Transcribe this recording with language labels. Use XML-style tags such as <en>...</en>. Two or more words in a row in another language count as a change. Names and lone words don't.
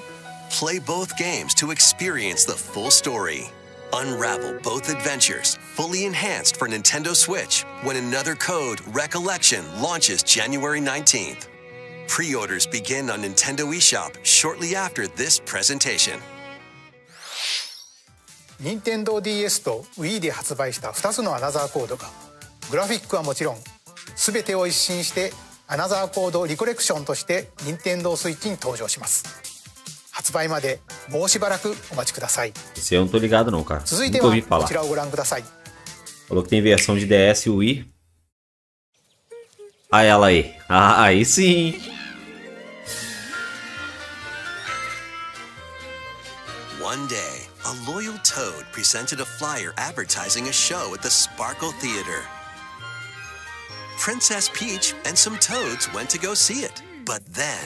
<en>Play both games to experience the full story. Unravel both adventures, fully enhanced for Nintendo Switch, when Another Code Recollection launches January 19th. Pre-orders begin on Nintendo eShop shortly after this presentation.</en> <ja>Nintendo DS と Wii で発売した2つのアナザーコードがグラフィックはもちろん全てを一新してアナザーコードリコレクションとして Nintendo Switch に登場します。発売までもうしばらくお待ちください。</ja> <pt>Esse eu não tô ligado não, cara.</pt> <ja>続いて</ja> <pt>Nunca</pt> <ja>は</ja> <pt>ouvi</pt> <ja>こ</ja> <pt>falar.</pt> <ja>ちらをご覧ください。</ja> <pt>Falou que tem versão de DS e Wii. Ah, ela aí. Ah, aí sim.</pt> <en>One day, a loyal toad presented a flyer advertising a show at the Sparkle Theater. Princess Peach and some toads went to go see it. But then,</en>